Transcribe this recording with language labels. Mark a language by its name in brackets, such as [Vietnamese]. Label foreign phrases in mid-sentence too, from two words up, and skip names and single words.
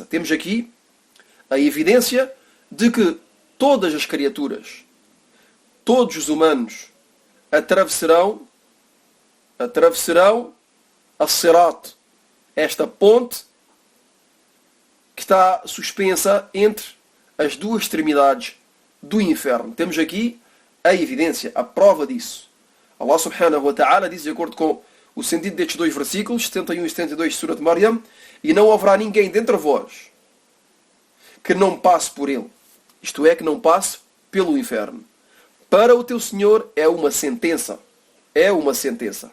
[Portuguese] Temos aqui a evidência de que todas as criaturas, todos os humanos, atravessarão a Sirat, esta ponte que está suspensa entre as duas extremidades do inferno. Temos aqui a evidência, a prova disso. [Arabic] الله سبحانه وتعالى [Portuguese] diz, de acordo com o sentido destes dois versículos, 71 e 72 de Surat Maryam, e não haverá ninguém dentre vós que não passe por ele, isto é, que não passe pelo inferno. Para o teu Senhor é uma sentença. É uma sentença.